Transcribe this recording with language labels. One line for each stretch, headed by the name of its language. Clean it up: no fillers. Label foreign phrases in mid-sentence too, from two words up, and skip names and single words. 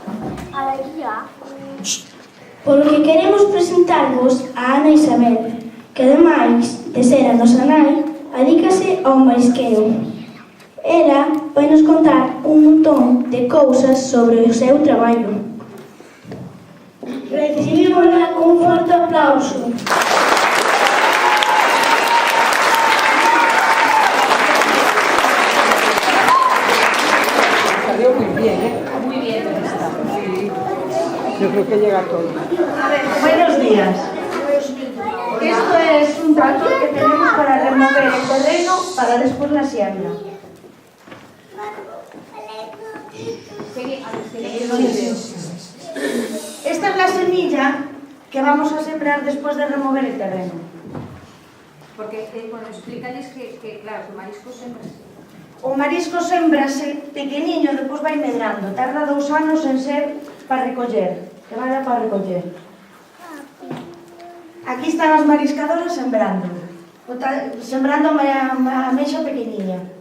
Galician: Polo que queremos presentarvos a Ana Isabel, que ademais de ser a nosa nai, adícase ao marisqueo. Ela vai nos contar un montón de cousas sobre o seu traballo. Recibímola con un forte aplauso.
Spanish: Salió muy bien, ¿eh? Muy bien está. Sí. Yo creo que llega todo. A ver, buenos días. Esto es un tractor que tenemos para remover el terreno para después la siembra. Esta es la semilla que vamos a sembrar después de remover el terreno. Porque, bueno,
Galician: explícales que claro, que o marisco sembrase. O marisco sembrase pequeniño, despois vai medrando. Tarda 2 anos en ser para recoller, que vaya para recoller. Aquí están as mariscadoras sembrando. Sembrando a ameixa pequeniña.